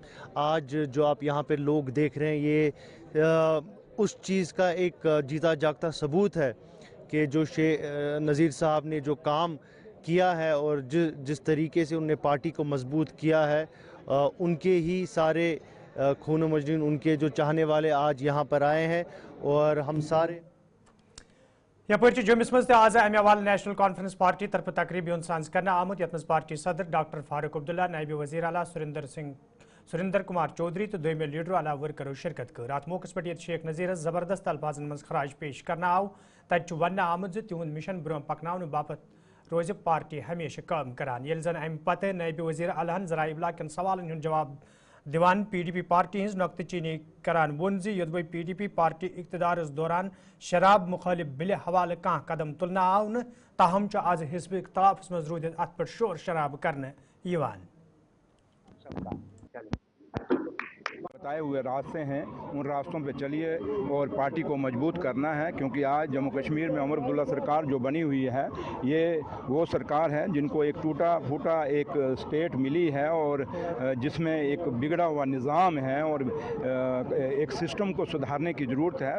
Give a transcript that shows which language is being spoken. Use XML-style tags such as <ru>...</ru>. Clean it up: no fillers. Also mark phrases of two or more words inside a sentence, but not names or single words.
<hi>आज जो आप यहाँ पे लोग देख रहे हैं, ये उस चीज़ का एक जीता जागता सबूत है कि जो नज़ीर साहब ने जो काम किया है और जिस तरीके से उन्होंने पार्टी को मजबूत किया है, उनके ही सारे खून मजनून, उनके जो चाहने वाले आज यहाँ पर आए हैं। और हम सारे</hi> <ks>یپأر جموس منز آز امہِ حوالے نیشنل کانفرنس پارٹی طرف تقریب ساز کر آمُت یتھ پارٹی صدر ڈاکٹر فاروق عبداللہ، نائب وزیر اعلیٰ سریندر کمار چودھری تہ دوئمیو لیڈر اعلیٰ ورکرو شرکت کر. اتھ موقعے پہ شیخ نذیر زبردست الفاظن منز خراج پیش کرنہ آو. تتہ ون آمُت تِہُند مشن برونہہ پکناونہٕ باپت روزِ پارٹی ہمیشہ کام کران. یُتھے زَن امہِ پتہٕ نائب وزیر اعلیٰ ذرائع ابلاغ کِن سوالن ہُند جواب دِوان PDP پارٹی ہٕنز نکتہ چینی کران وون زِ یودوے PDP پارٹی اقتدارس دوران شراب مخالف بل حوالے کانہہ قدم تُلنہ آو نہ، تاہم آز حزب اختلاف منز روزِتھ اتھ پؠٹھ شور شرابہ کرنہ یوان.</ks> <hi>बताए हुए रास्ते हैं, उन रास्तों पे चलिए और पार्टी को मजबूत करना है। क्योंकि आज जम्मू कश्मीर में उमर अब्दुल्ला सरकार जो बनी हुई है, ये वो सरकार है जिनको एक टूटा फूटा एक स्टेट मिली है और जिसमें एक बिगड़ा हुआ निज़ाम है और एक सिस्टम को सुधारने की ज़रूरत है।</hi>